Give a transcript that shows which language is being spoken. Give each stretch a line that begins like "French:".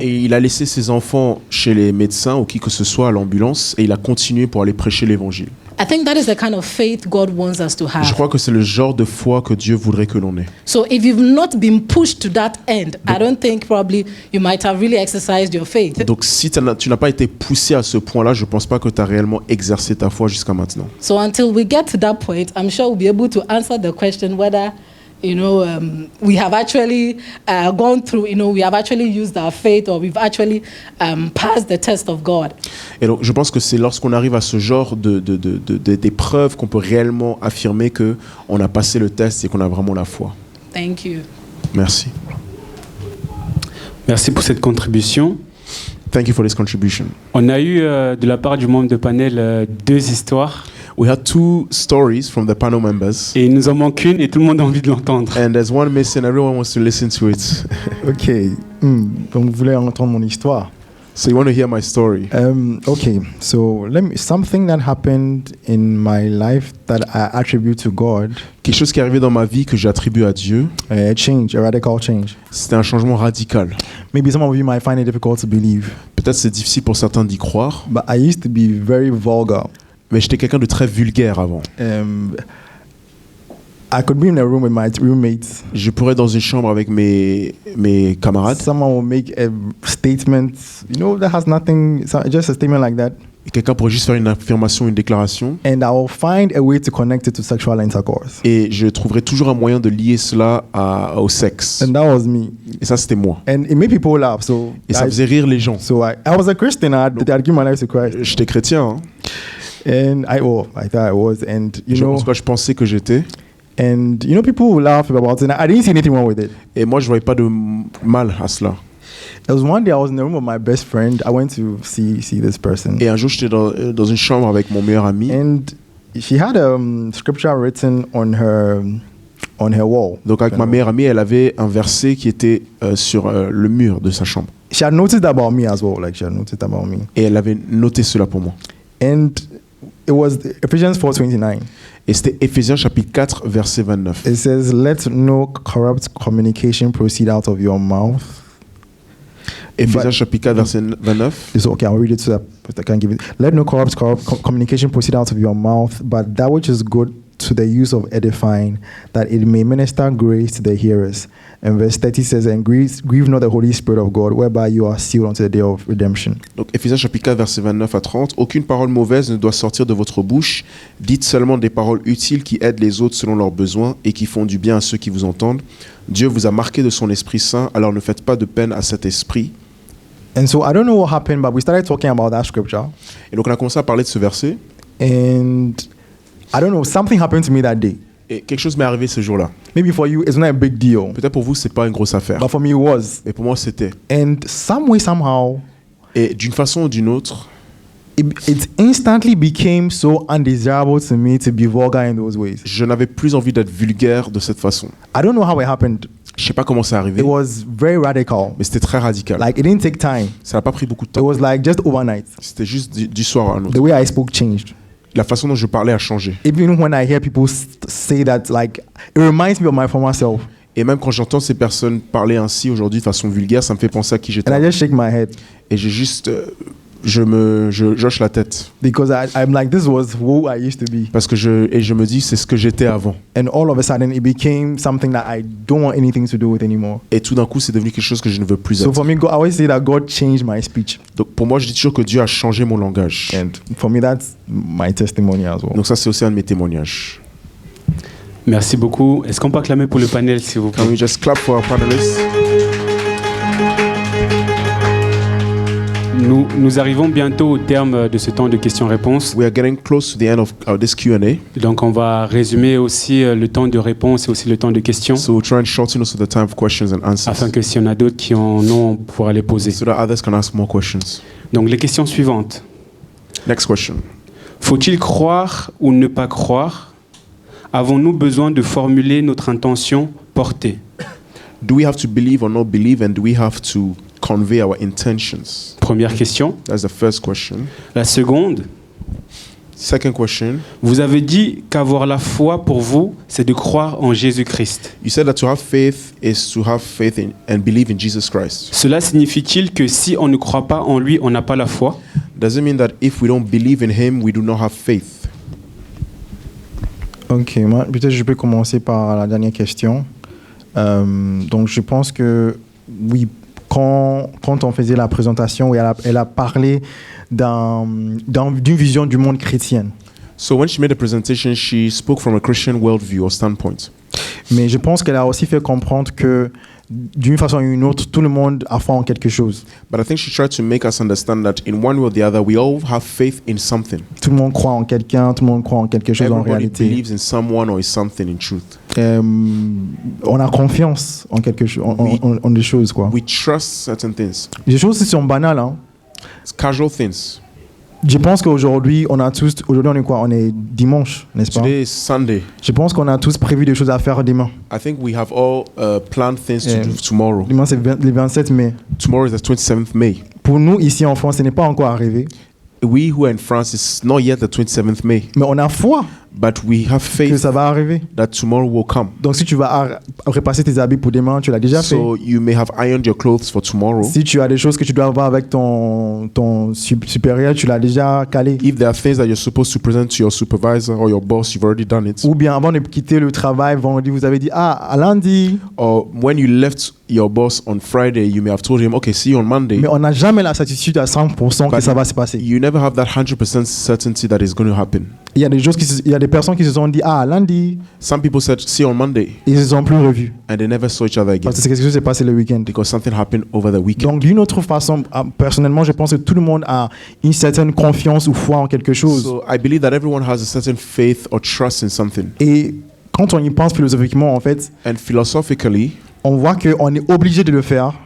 French: Et il a laissé ses enfants chez les médecins ou qui que ce soit à l'ambulance et il a continué pour aller prêcher l'évangile.
English: I think that is the kind of faith God wants us to have.
French: Je crois que c'est le genre de foi que Dieu voudrait que l'on ait.
English: So if you've not been pushed to that end, I don't think probably you might have really exercised your faith.
French: Donc si tu n'as pas été poussé à ce point-là, je ne pense pas que tu as réellement exercé ta foi jusqu'à maintenant.
English: So until we get to that point, I'm sure we'll be able to answer the question whether we have actually gone through, we have actually used our faith or we've actually passed the test of God.
French: Et donc, je pense que c'est lorsqu'on arrive à ce genre d'épreuve qu'on peut réellement affirmer qu'on a passé le test et qu'on a vraiment la foi.
English: Thank you.
French: Merci. Merci pour cette contribution.
English: Thank you for this contribution.
French: On a eu de la part du membre de panel 2 histoires.
English: We had 2 stories from the panel members.
French: Et il nous en manque une et tout le monde a envie de l'entendre.
English: And there's one missing. Everyone wants to listen to it. Ok.
French: Donc vous voulez entendre mon histoire?
English: So you want to hear my story? Okay. So something that happened in my life that I attribute to God.
French: Quelque chose qui est arrivé dans ma vie que j'attribue à Dieu.
English: A radical change.
French: C'était un changement radical.
English: Maybe some of you might find it difficult to believe.
French: Peut-être c'est difficile pour certains d'y croire.
English: But I used to be very vulgar.
French: Mais j'étais quelqu'un de très vulgaire avant.
English: I could be in a room with my roommates.
French: Je pourrais être dans une chambre avec mes camarades.
English: Someone will make a statement, that has nothing, just a statement like that.
French: Et quelqu'un pourrait juste faire une affirmation, une déclaration.
English: And I will find a way to connect it to sexual intercourse.
French: Et je trouverai toujours un moyen de lier cela au sexe.
English: And that was me.
French: Et ça, c'était moi.
English: And it made people laugh. So
French: et ça faisait rire les gens.
English: So I was a Christian. I'd given my life to Christ.
French: J'étais chrétien. Hein.
English: And I thought I was. And
French: je pensais que j'étais.
English: And people will laugh about it. I didn't see anything wrong with it.
French: Et moi, je voyais pas de mal à cela.
English: There was one day I was in the room with my best friend. I went to see this person.
French: Et un jour, j'étais dans une chambre avec mon meilleur ami.
English: And she had scripture written on her wall.
French: Donc avec ma meilleure amie, elle avait un verset qui était sur le mur de sa chambre.
English: She had noticed about me as well. She had noticed about me.
French: Et elle avait noté cela pour moi.
English: And it was Ephesians 4:29.
French: Et c'était Éphésiens chapitre 4 verset 29.
English: It says, "Let no corrupt communication proceed out of your mouth."
French: Éphésiens chapitre 4 verset 29.
English: It's okay. I'll read it so that I can give it. Let no corrupt communication proceed out of your mouth, but that which is good to the use of edifying, that it may minister grace to the hearers. And verse 30 says, "And grieve not the Holy Spirit of God, whereby you are sealed unto the day of redemption."
French: Donc Éphésiens chapitre 4 verset 29 à 30. Aucune parole mauvaise ne doit sortir de votre bouche. Dites seulement des paroles utiles qui aident les autres selon leurs besoins et qui font du bien à ceux qui vous entendent. Dieu vous a marqué de son Esprit Saint, alors ne faites pas de peine à cet esprit.
English: And so I don't know what happened, but we started talking about that scripture.
French: Et donc on a commencé à parler de ce verset.
English: And I don't know, something happened to me that day.
French: Et quelque chose m'est arrivé ce jour-là.
English: Maybe for you, it's not a big deal.
French: Peut-être pour vous, c'est pas une grosse affaire.
English: But for me, it was.
French: Mais pour moi, c'était.
English: And some way, somehow,
French: et d'une façon ou d'une autre,
English: it instantly became so undesirable to me to be vulgar in those ways.
French: Je n'avais plus envie d'être vulgaire de cette façon.
English: I don't know how it happened.
French: Je sais pas comment c'est arrivé,
English: It was very radical.
French: mais c'était très radical.
English: Like, it didn't take time.
French: Ça n'a pas pris beaucoup de
English: It
French: temps.
English: was like just overnight.
French: C'était juste du soir à un
English: The
French: autre.
English: way I spoke changed.
French: La façon dont je parlais a changé.
English: Even when I hear people say that, like, it reminds me of my former self.
French: Et même quand j'entends ces personnes parler ainsi aujourd'hui de façon vulgaire, ça me fait penser à qui j'étais.
English: And I just shake my head
French: Et j'ai juste, je hoche la tête
English: because I'm like, this was who I used to be.
French: parce que je me dis c'est ce que j'étais avant.
English: And all of a sudden, it became something that I don't want anything to do with anymore.
French: Et tout d'un coup, c'est devenu quelque chose que je ne veux plus
English: So
French: être.
English: for me, I always say that God changed my speech.
French: Donc pour moi, je dis toujours que Dieu a changé mon langage.
English: And for me, that's my testimony as well.
French: Donc ça, c'est aussi un de mes témoignages. Merci beaucoup. Est-ce qu'on peut acclamer pour le panel, s'il vous plaît?
English: Can we just clap for our panelists?
French: Nous arrivons bientôt au terme de ce temps de questions-réponses.
English: We are getting close to the end of this Q&A.
French: Donc on va résumer aussi le temps de réponse et aussi le temps de questions,
English: So we'll try and shorten also the time for questions and answers
French: afin que s'il y en a d'autres qui en ont, on pourra les poser.
English: so that others can ask more questions.
French: Donc les questions suivantes.
English: Next question.
French: Faut-il croire ou ne pas croire? Avons-nous besoin de formuler notre intention portée?
English: Do we have to believe or not believe, and do we have to convey our intentions?
French: Première question.
English: That's the first question.
French: La seconde,
English: Second question.
French: vous avez dit qu'avoir la foi pour vous, c'est de croire en Jésus-Christ.
English: You said that to have faith is to have faith in and believe in Jesus Christ.
French: Cela signifie-t-il que si on ne croit pas en lui, on n'a pas la foi?
English: Does it mean that if we don't believe in Him, we do not have faith?
French: Ok, moi, peut-être je peux commencer par la dernière question. Donc, je pense que, oui, quand on faisait la présentation, elle a parlé d'une vision du monde chrétienne.
English: So when she made the presentation, she spoke from a Christian worldview or standpoint.
French: Mais je pense qu'elle a aussi fait comprendre que, d'une façon ou d'une autre, tout le monde a foi en quelque chose.
English: But I think she tried to make us understand that in one way or the other, we all have faith in something.
French: Tout le monde croit en quelqu'un, tout le monde croit en quelque chose en
English: Everybody
French: réalité.
English: believes in someone or in something in truth.
French: On a confiance en quelque chose, en des choses, quoi.
English: We trust certain things.
French: Des choses qui sont banales, hein.
English: It's casual things.
French: Je pense qu'aujourd'hui, on est quoi? On est dimanche, n'est-ce pas?
English: Today is Sunday.
French: Je pense qu'on a tous prévu des choses à faire demain.
English: I think we have all planned things to do tomorrow.
French: Demain, c'est le 27 mai.
English: Tomorrow is the 27th May.
French: Pour nous, ici en France, ce n'est pas encore arrivé.
English: We who are in France, it's not yet the 27th May.
French: Mais on a foi
English: But we have
French: que
English: faith
French: ça va arriver.
English: that tomorrow will come.
French: Donc, si tu vas repasser tes habits pour demain, tu l'as déjà fait.
English: So you may have ironed your clothes for tomorrow.
French: Si tu as des choses que tu dois avoir avec ton supérieur, tu l'as déjà calé.
English: If there are things that you're supposed to present to your supervisor or your boss, you've already done it.
French: Ou bien avant de quitter le travail vendredi, vous avez dit à lundi.
English: Or when you left your boss on Friday, you may have told him, okay, see you on Monday.
French: Mais on n'a jamais la certitude à 100% que
English: But
French: ça va se passer.
English: You never have that 100% certainty that it's going to happen.
French: Il y a des personnes qui se sont dit lundi.
English: Some people said, see you on Monday.
French: Ils ne se sont plus revus.
English: And they never saw each other again.
French: Parce que c'est quelque chose qui s'est passé le week-end.
English: Because something happened over the weekend.
French: Donc, d'une autre façon, personnellement, je pense que tout le monde a une certaine confiance ou foi en quelque chose.
English: So I believe that everyone has a certain faith or trust in something.
French: Et quand on y pense philosophiquement, en fait,
English: And philosophically,
French: on voit qu'on est obligé de le faire